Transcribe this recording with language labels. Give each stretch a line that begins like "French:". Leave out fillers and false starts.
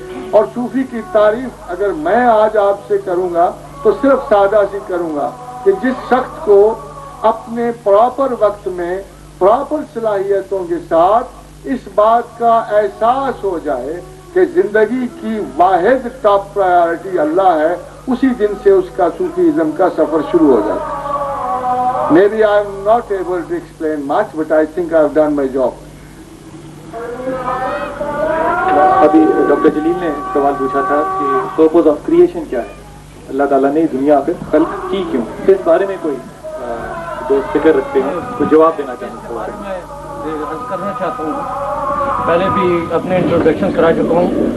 Urdu: اور صوفی کی تعریف اگر میں آج آپ سے کروں گا تو صرف سادہ سی کروں گا کہ جس شخص کو اپنے پراپر وقت میں پراپر صلاحیتوں کے ساتھ اس بات کا احساس ہو جائے کہ زندگی کی واحد ٹاپ پرائیورٹی اللہ ہے, اسی دن سے اس کا صوفیزم کا سفر شروع ہو جاتا ہے.
English: Maybe I am not able to explain much, but I think I have done my job.
Urdu: ابھی ڈاکٹر جلیل نے سوال پوچھا تھا کہ پرپوز آف کریشن کیا ہے, اللہ تعالیٰ نے دنیا آخر خلق کی کیوں, اس بارے میں کوئی دوست فکر رکھتے ہیں تو جواب دینا چاہتے ہیں. میں عرض کرنا چاہتا ہوں, پہلے بھی اپنے انٹروڈکشن کرا چکا ہوں.